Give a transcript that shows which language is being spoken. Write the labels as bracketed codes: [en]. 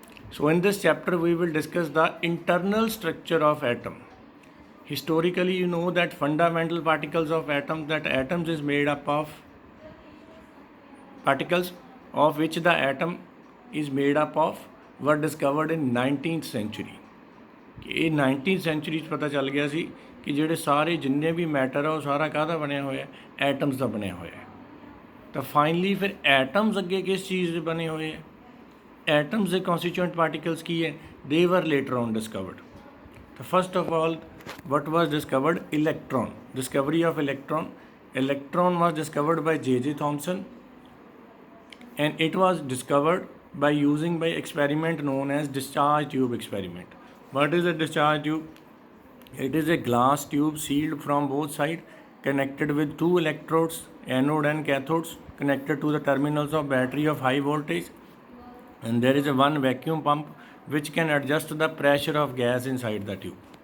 [en] So in this chapter we will discuss the internal structure of atom. Historically, you know that fundamental particles of atoms, that atoms is made up of particles of which the atom is made up of were discovered in 19th century। [pa] ਇਹ 19th century 'ਚ ਪਤਾ ਚੱਲ ਗਿਆ ਸੀ ਕਿ ਜਿਹੜੇ ਸਾਰੇ ਜਿੰਨੇ ਵੀ matter ਆ ਉਹ ਸਾਰਾ ਕਾਹਦਾ ਬਣਿਆ ਹੋਇਆ, ਐਟਮਸ ਦਾ ਬਣਿਆ ਹੋਇਆ। ਤਾਂ ਫਾਈਨਲੀ ਫਿਰ ਐਟਮਸ ਅੱਗੇ ਕਿਸ ਚੀਜ਼ ਦੇ ਬਣੇ ਹੋਏ ਹੈ? ਐਟਮਸ ਦੇ ਕਨਸਟੀਟਿਊਐਂਟ ਪਾਰਟੀਕਲਸ ਕੀ ਹੈ? [en] They were later on discovered. ਤਾਂ first of all what was discovered? Electron. Discovery of electron. Electron was discovered by J.J. Thomson, and it was discovered by using by experiment known as discharge tube experiment. What is a discharge tube? It is a glass tube sealed from both sides, connected with two electrodes, anode and cathodes, connected to the terminals of battery of high voltage, and there is a one vacuum pump which can adjust the pressure of gas inside the tube.